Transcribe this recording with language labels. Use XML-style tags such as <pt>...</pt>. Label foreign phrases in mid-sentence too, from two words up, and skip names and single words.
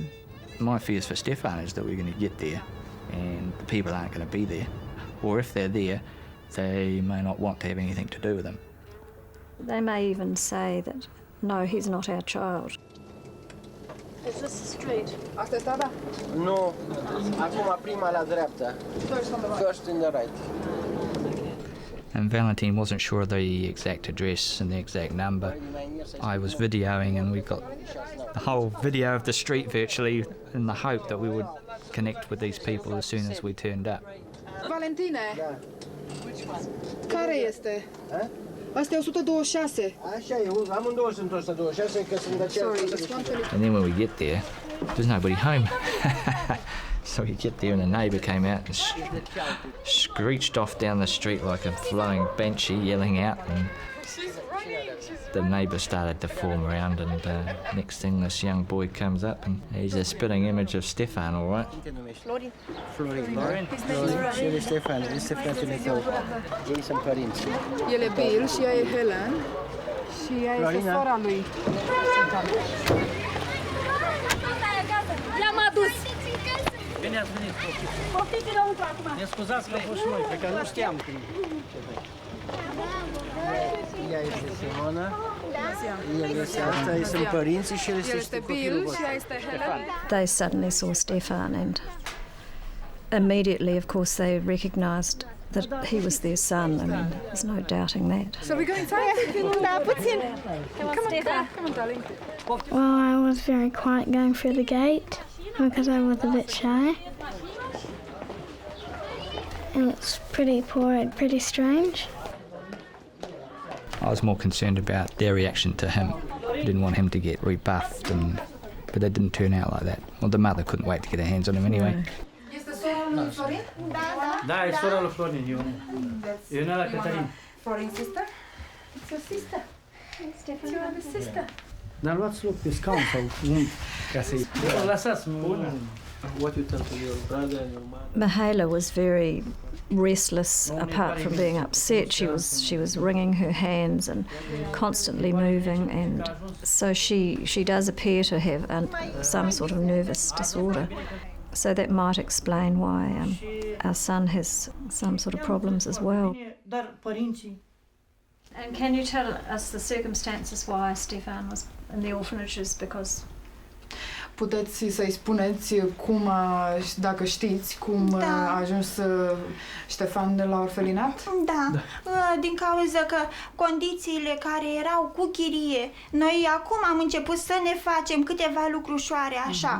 <en>My fears for Stefan is that we're going to get there and the people aren't going to be there, or if they're there, they may not want to have anything to do with him. They may even say that, no, he's not our child. Is this the street?</en> <ro>Asta e strada? Nu. Acum prima la dreapta.</ro> <en>First in the right. And Valentine wasn't sure of the exact address and the exact number. I was videoing and we got the whole video of the street virtually in the hope that we would connect with these people as soon as we turned up.</en> <ro>Valentine, care este? Asta e 126. Așa e, amândouă sunt 126, că sunt de aceea.</ro> <en>And then when we get there, there's nobody home. So we get there and the neighbour came out and screeched off down the street like a flying banshee, yelling out, and the neighbour started to form around, and next thing this young boy comes up and he's a spitting image of Stefan, all right?</en> <ro>Florina. Și Stefan, este fratele tău. Ei sunt părinți. El e Bill și ea e Helen și ea este sora lui. L-am adus! Bine ați venit, copii. Ne scuzați că am fost și noi, pentru că nu știam când. Ea este Simona. Asta sunt părinții și el este Bill și ea este Helen.</ro> <en>They suddenly saw Stefan and immediately, of course, they recognised that he was their son. I mean, there's no doubting that. So we go inside?</en> <ro>Da, puțin.</ro> <en>Come on, darling. Well, I was very quiet going through the gate because I was a bit shy. And it's pretty poor and pretty strange. I was more concerned about their reaction to him. I didn't want him to get rebuffed, but it didn't turn out like that. Well, the mother couldn't wait to get her hands on him anyway.</en> <ro>Este sora lui Florin? Da, e sora lui Florin, Iona la Cătălin.</ro> <en>Florin's sister? It's your sister. It's your sister.</en> <ro>Dar luați loc pe scaun sau ca să-i... Lăsați, nu...</ro> <en>What you tell to your brother and your mother? Mihaela was very restless. Apart from being upset, she was wringing her hands and constantly moving, and so she does appear to have some sort of nervous disorder. So that might explain why our son has some sort of problems as well. And can you tell us the circumstances why Stefan was in the orphanages? Because</en> <ro>Puteți să-i spuneți cum, dacă știți, cum a ajuns Stefan la orfelinat? Da, din cauza că condițiile care erau cu chirie, noi acum am început să ne facem câteva lucrușoare așa.</ro>